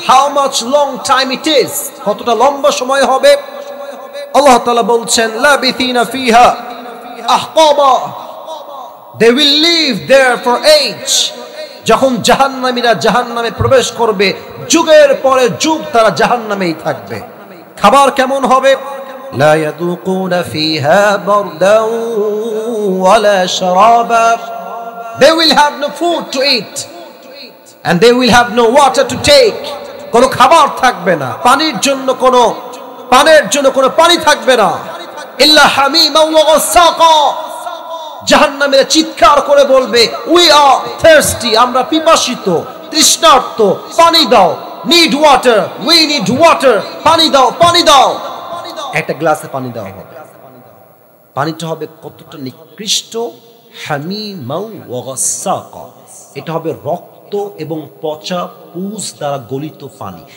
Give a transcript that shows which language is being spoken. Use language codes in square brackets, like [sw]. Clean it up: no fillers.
[en] how much long time it is, [bn] কতটা লম্বা সময় হবে? আল্লাহ তাআলা বলছেন [ar] লাবিথিনা ফিহা আহকাবা, [en] they will live there for age. [bn] যখন জাহান্নামীরা জাহান্নামে প্রবেশ করবে, যুগের পরে যুগ তারা জাহান্নামেই থাকবে। খাবার কেমন হবে? [ar] لا يذوقون فيها بردا ولا شرابا. [en] They will have no food to eat and they will have no water to take. [bn] কোনো খাবার থাকবে না, পানির জন্য কোনো পানি থাকবে না। [ar] ইল্লা হামিমা ওয়া গাসাকা। [bn] জাহান্নামীরা চিৎকার করে বলবে, [en] we are thirsty, [bn] আমরা পিপাসিত, তৃষ্ণার্ত, পানি দাও। [en] Need water, we need water, [bn] পানি দাও, পানি দাও। একটা গ্লাসে পানি দেওয়া হবে। পানিটা হবে কতটা নিকৃষ্ট, [ar] হামিমাউ ওয়া গাসাকা, [bn] এটা হবে রক্ত এবং পচা পুজ দ্বারা গলিত পানি।